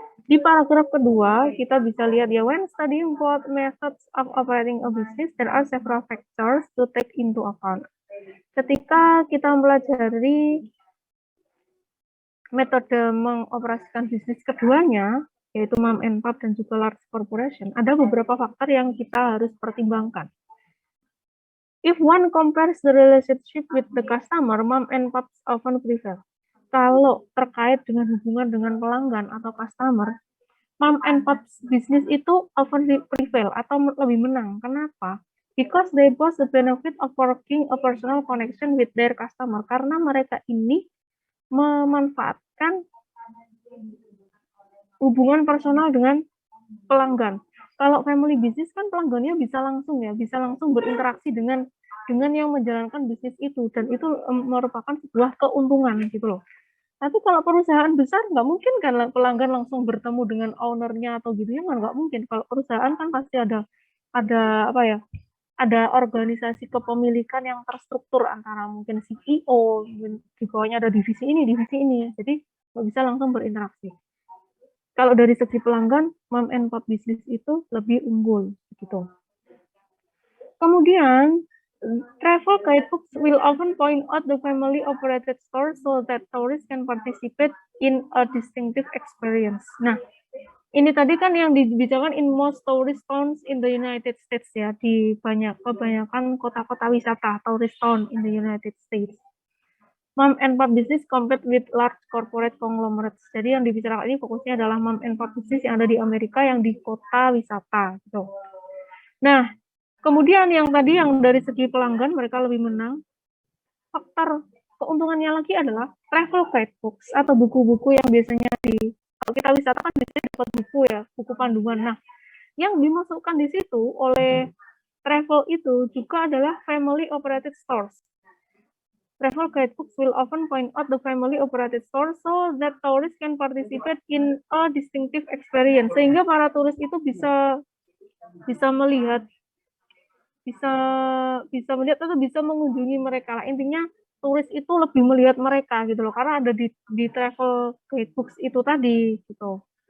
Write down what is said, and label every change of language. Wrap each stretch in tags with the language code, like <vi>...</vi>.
<id>Di paragraf kedua, kita bisa lihat ya,</id> <en>when studying both methods of operating a business, there are several factors to take into account.</en> <id>Ketika kita mempelajari metode mengoperasikan bisnis keduanya, yaitu mom and pop dan juga large corporation, ada beberapa faktor yang kita harus pertimbangkan.</id> <en>If one compares the relationship with the customer, mom and pop often prevail.</en> <id>Kalau terkait dengan hubungan dengan pelanggan atau customer, mom and pop bisnis itu</id> <en>often prevail</en> <id>atau lebih menang. Kenapa?</id> <en>Because they both the benefit of working a personal connection with their customer.</en> <id>Karena mereka ini memanfaatkan hubungan personal dengan pelanggan. Kalau family business kan pelanggannya bisa langsung ya, bisa langsung berinteraksi dengan yang menjalankan bisnis itu, dan itu merupakan sebuah keuntungan gitu loh. Tapi kalau perusahaan besar nggak mungkin kan pelanggan langsung bertemu dengan ownernya atau gitu ya, nggak mungkin. Kalau perusahaan kan pasti ada apa ya, ada organisasi kepemilikan yang terstruktur antara mungkin CEO, di bawahnya ada divisi ini, jadi nggak bisa langsung berinteraksi. Kalau dari segi pelanggan, mom and pop bisnis itu lebih unggul gitu.</id> <en>Kemudian travel guidebooks will often point out the family-operated stores so that tourists can participate in a distinctive experience.</en> <id>Nah, ini tadi kan yang dibicarakan</id> <en>in most tourist towns in the United States</en> <id>ya, di kebanyakan kota-kota wisata</id> <en>tourist town in the United States. Mom and pop business compete with large corporate conglomerates.</en> <id>Jadi yang dibicarakan ini fokusnya adalah mom and pop business yang ada di Amerika yang di kota wisata gitu. Nah, kemudian yang tadi yang dari segi pelanggan mereka lebih menang. Faktor keuntungannya lagi adalah travel guidebooks atau buku-buku yang biasanya kalau kita wisata kan biasanya dapat buku ya, buku panduan. Nah, yang dimasukkan di situ oleh travel itu juga adalah family operated stores.</id> <en>Travel guidebooks will often point out the family operated stores so that tourists can participate in a distinctive experience.</en> <id>Sehingga para turis itu bisa melihat, bisa melihat atau bisa mengunjungi mereka lah. Intinya turis itu lebih melihat mereka gitu loh, karena ada di travel guidebooks itu tadi gitu.</id>